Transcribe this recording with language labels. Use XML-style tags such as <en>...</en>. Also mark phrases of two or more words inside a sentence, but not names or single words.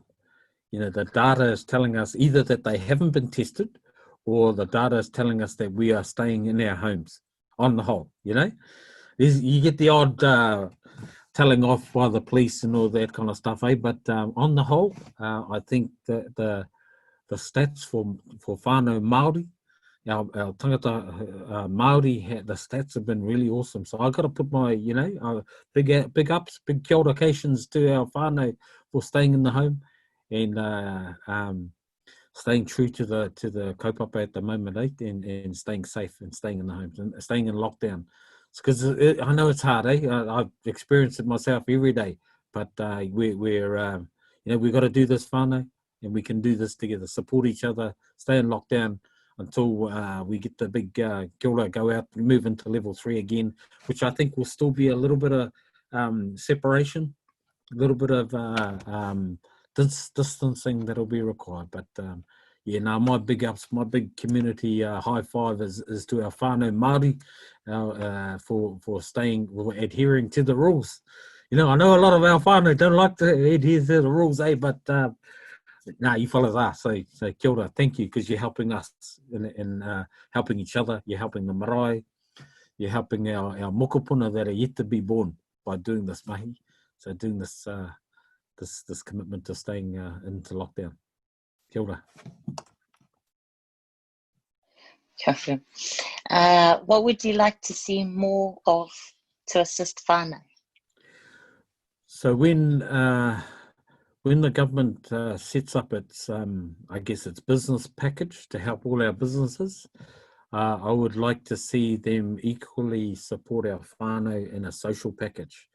<en>You know, the data is telling us either that they haven't been tested, or the data is telling us that we are staying in our homes. On the whole, you know, you get the odd telling off by the police and all that kind of stuff, eh? But on the whole, I think that the stats for</en> <mi>whānau Māori,</mi> <en>our</en> <mi>tangata Māori,</mi> <en>the stats have been really awesome. So I've got to put my, you know, big ups, big</en> <mi>kia ora</mi> <en>to our whānau for staying in the home and staying true to the kaupapa at the moment, eh? And staying safe and staying in the homes and staying in lockdown. Because I know it's hard, eh? I've experienced it myself every day, but we're you know, we've got to do this whānau, and we can do this together, support each other, stay in lockdown until we get the big</en> <mi>kia ora,</mi> <en>go out and move into level 3 again, which I think will still be a little bit of separation, a little bit of distancing that'll be required. But yeah, now my big ups, my big community high five is to our</en> <mi>whānau Māori</mi> <en>for staying, for adhering to the rules. You know, I know a lot of our whānau don't like to adhere to the rules, eh? But no, you follow us.</en> <mi>So kia ora,</mi> <en>thank you, because you're helping us in helping each other. You're helping the marae. You're helping our mokopuna that are yet to be born by doing this mahi. So doing this this commitment to staying into lockdown.</en> <mi>Kia ora.</mi> <en>What would you like to see more of to assist whānau? So when the government sets up its, I guess, its business package to help all our businesses, I would like to see them equally support our whānau in a social package.</en>